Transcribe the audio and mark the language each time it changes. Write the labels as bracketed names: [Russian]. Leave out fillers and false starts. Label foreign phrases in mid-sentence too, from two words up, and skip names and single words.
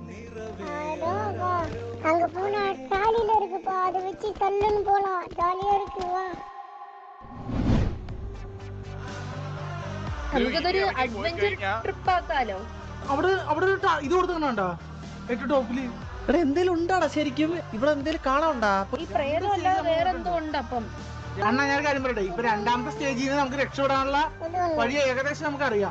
[Tamil] அங்க போனா டாலில இருக்குப்பா, அதை வச்சு தள்ளுன்னு போலாம், ஜாலியா இருக்கு. வா [Malayalam] നമുക്കതൊരു അഡ്വഞ്ചർ ട്രിപ്പ് ആക്കാലോ. അവിടെ ഇത് കൊടുക്കണോണ്ടാ ഏറ്റവും ടോപ്പില്. എടാ എന്തേലും ഉണ്ടാടാ ശരിക്കും ഇവിടെ എന്തേലും കാണാണ്ടാ? ഈ പ്രേതമല്ലാതെ വേറെന്തോ ഉണ്ട്. അപ്പം അണ്ണാ ഞാൻ കാര്യം പറയട്ടെ, ഇപ്പൊ രണ്ടാമത്തെ സ്റ്റേജിൽ നിന്ന് നമുക്ക് രക്ഷപ്പെടാനുള്ള വഴി ഏകദേശം നമുക്ക് അറിയാം.